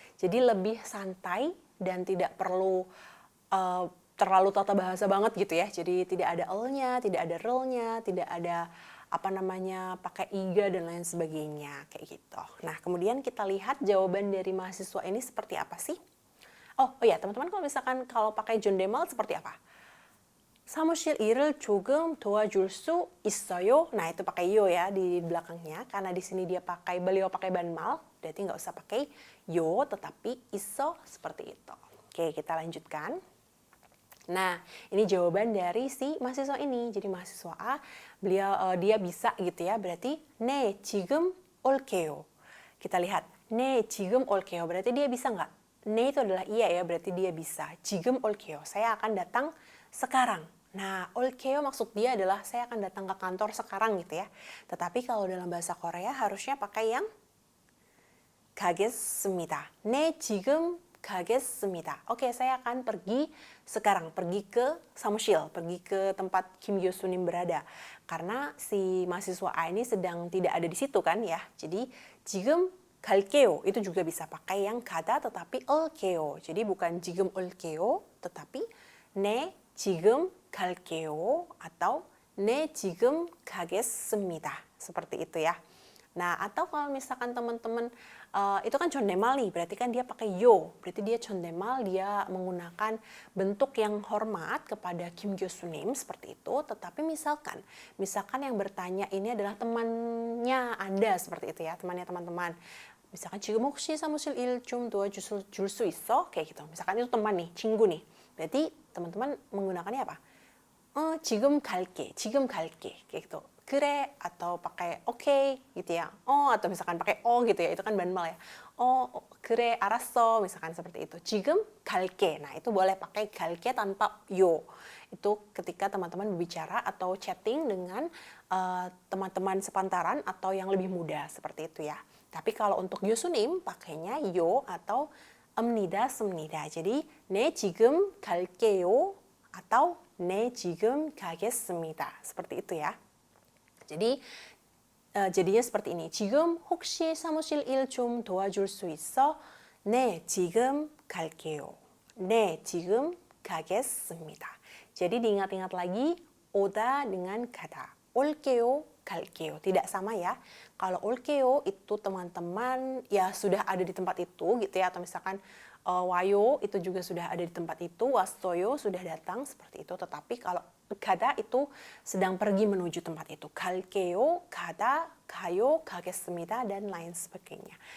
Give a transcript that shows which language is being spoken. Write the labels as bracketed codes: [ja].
[id] Jadi lebih santai dan tidak perlu terlalu tata bahasa banget gitu ya. Jadi tidak ada el-nya, tidak ada rel-nya, tidak ada pakai iga dan lain sebagainya kayak gitu. Nah, kemudian kita lihat jawaban dari mahasiswa ini seperti apa sih? Oh ya, teman-teman kalau pakai 존댓말 seperti apa? [ko] 사무실 일을 조금 도와줄 수 있어요. [id] Nah, itu pakai yo ya di belakangnya, karena di sini beliau pakai banmal, berarti nggak usah pakai yo, tetapi iso seperti itu. Oke, kita lanjutkan. Nah, ini jawaban dari si mahasiswa ini. Jadi mahasiswa A, dia bisa gitu ya, berarti [ko] 네, 지금 올게요. [id] Kita lihat, [ko] 네, 지금 올게요. [id] Berarti dia bisa nggak? 네 itu adalah iya ya, berarti dia bisa. [ko] 지금 올게요. [id] Saya akan datang sekarang. Nah, 올게요 maksud dia adalah saya akan datang ke kantor sekarang gitu ya. Tetapi kalau dalam bahasa Korea harusnya pakai yang 가겠습니다. [ko] 네, 지금 가겠습니다. [id] Oke, saya akan pergi sekarang, pergi ke samusil, pergi ke tempat Kim Gyo-sunim berada. Karena si mahasiswa A ini sedang tidak ada di situ kan ya. Jadi, 지금 갈게요 itu juga bisa pakai yang 가다 tetapi 올게요. Jadi bukan [ko] 지금 올게요, [id] tetapi [ko] 네, 지금 갈게요 [id] atau [ko] 네, 지금 가겠습니다. [id] Seperti itu ya. Nah, atau kalau misalkan teman-teman itu kan 존댓말 nih, berarti kan dia pakai yo, berarti dia 존댓말, dia menggunakan bentuk yang hormat kepada Kim Gyo-sunim seperti itu. Tetapi misalkan yang bertanya ini adalah temannya Anda seperti itu ya, temannya teman-teman. Misalkan [ko] 지금 혹시 사무실 일 좀 도와줄 수 있어? [id] Kayak gitu. Misalkan itu teman nih, 친구 nih. Berarti teman-teman menggunakannya apa? [ko] 지금 갈게 [id] kayak gitu. 그래 atau pakai oke gitu ya. Atau misalkan pakai gitu ya. Itu kan banmal ya. [ko] 그래 알았어 [id] misalkan seperti itu. [ko] 지금 갈게. [id] Nah, itu boleh pakai 갈게 tanpa yo. Itu ketika teman-teman berbicara atau chatting dengan teman-teman sepantaran atau yang lebih muda seperti itu ya. Tapi kalau untuk 교수님 pakainya yo atau 습니다. Jadi [ko] 네 지금 갈게요 [id] atau [ko] 네 지금 가겠습니다. [id] Seperti itu ya. Jadi jadinya seperti ini. [ko] 지금 혹시 사무실 일 좀 도와줄 수 있어? 네, 지금 갈게요. 네, 지금 가겠습니다. [id] Jadi diingat-ingat lagi 오다 dengan 가다. 올게요, 갈게요. Tidak sama ya. Kalau 올게요 itu teman-teman ya sudah ada di tempat itu gitu ya, atau misalkan 와요 itu juga sudah ada di tempat itu, 왔어요 sudah datang seperti itu. Tetapi kalau 가다 itu sedang pergi menuju tempat itu. 갈게요, 가다, 가요, 가겠습니다 dan lain sebagainya.